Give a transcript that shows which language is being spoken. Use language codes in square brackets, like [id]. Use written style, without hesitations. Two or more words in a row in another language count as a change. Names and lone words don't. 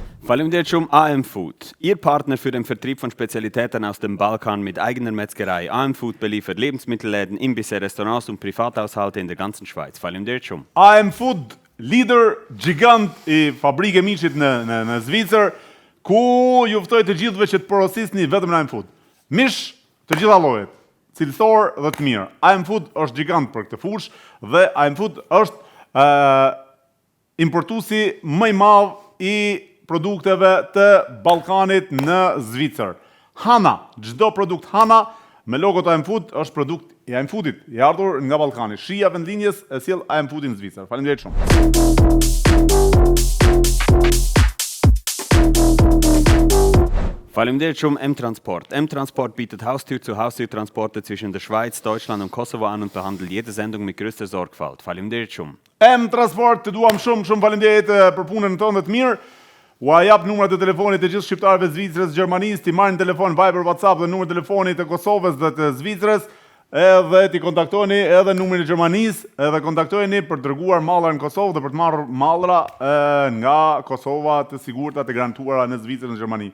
[sq] Faleminderit shumë AM Food. [de] Ihr Partner für den Vertrieb von Spezialitäten aus dem Balkan mit eigener Metzgerei. AM Food beliefert Lebensmittelläden, Imbisse, Restaurants und Privathaushalte in der ganzen Schweiz. [sq] Faleminderit shumë. AM Food, lider gjigant I fabrike miqit në Zvicër, ku ju ftoj të gjithëve që të porosisni vetëm në AM Food. Mish të gjitha llojet, cilësor dhe të mirë. AM Food është gjigant për këtë fushë dhe AM Food është importuesi më I madh I produkteve të Ballkanit në Zvicër. Hana, çdo produkt Hana me logo të AM Food është produkt I AM Foodit, I ardhur nga Ballkani. Shija vendlinjes e sjell AM Foodin në Zvicër. Faleminderit shumë. Faleminderit shumë M-Transport. [de] M-Transport bietet Haustür-zu-Haustür-Transporte zwischen der Schweiz, Deutschland und Kosovo an und behandelt jede Sendung mit größter Sorgfalt. [sq] Faleminderit shumë. M-Transport, të duam shumë faleminderit për punën tonë të mirë. Ua jap numrat e telefonit të gjithë shqiptarëve të Zvicrës, Gjermanisë, ti marrin telefon Viber, WhatsApp dhe numrin e telefonit të Kosovës dhe të Zvicrës, edhe ti kontaktoni edhe numrin e Gjermanisë, edhe kontaktojeni për të dërguar mallra në Kosovë dhe për të marrë mallra nga Kosova të sigurta të garantuara në Zvicër në Gjermani.